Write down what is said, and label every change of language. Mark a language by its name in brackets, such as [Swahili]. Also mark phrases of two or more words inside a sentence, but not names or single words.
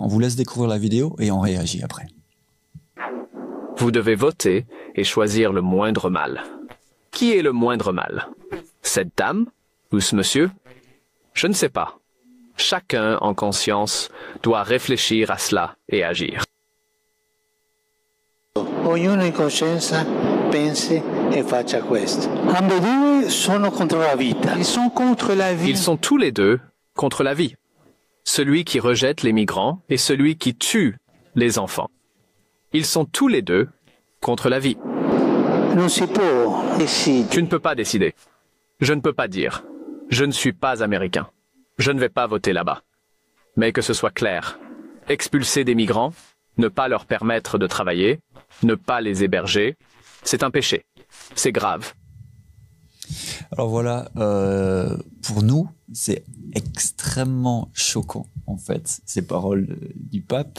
[French] On vous laisse découvrir la vidéo et on réagit après. Vous devez voter et choisir le moindre mal. Qui est le moindre mal? Cette dame ou ce monsieur? Je ne sais pas. Chacun en conscience doit réfléchir à cela et agir. [Italian] Ognuno in coscienza pensi e faccia questo. Ambedue sono contro la vita. [French] Ils sont contre la vie. Ils sont tous les deux contre la vie. Celui qui rejette les migrants et celui qui tue les enfants. Ils sont tous les deux contre la vie. [Italian] Non si può decidere. [French] Tu ne peux pas décider. Je ne peux pas dire. Je ne suis pas américain. Je ne vais pas voter là-bas. Mais que ce soit clair. Expulser des migrants, ne pas leur permettre de travailler, ne pas les héberger, c'est un péché. C'est grave. Alors voilà, pour nous, c'est extrêmement choquant, en fait, ces paroles du pape.